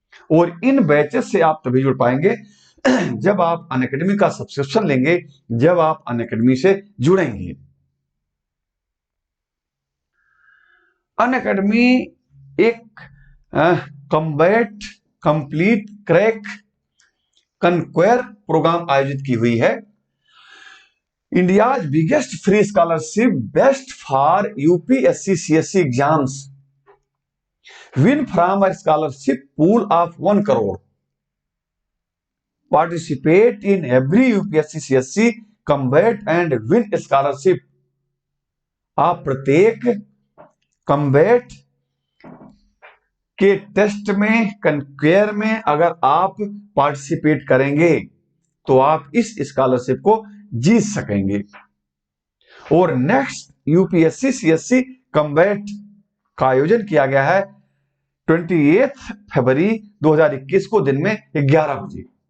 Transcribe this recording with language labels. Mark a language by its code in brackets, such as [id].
[hi] और इन बैचेस से आप तभी जुड़ पाएंगे जब आप अनअकैडमी का सब्सक्रिप्शन लेंगे, जब आप अनअकैडमी से जुड़ेंगे। अनअकैडमी एक कॉम्बैट कंप्लीट क्रैक कनक्वेयर प्रोग्राम आयोजित की हुई है। [en] India's biggest free scholarship best for UPSC CSE exams win from a scholarship pool of 1 crore. Participate in every UPSC CSE combat and win scholarship. [hi] आप प्रत्येक combat के test में कनक्वेयर में अगर आप पार्टिसिपेट करेंगे तो आप इस स्कॉलरशिप को जीत सकेंगे। और नेक्स्ट UPSC CSE कम्बैट का आयोजन किया गया है 28 फरवरी 2021 को दिन में 11 बजे।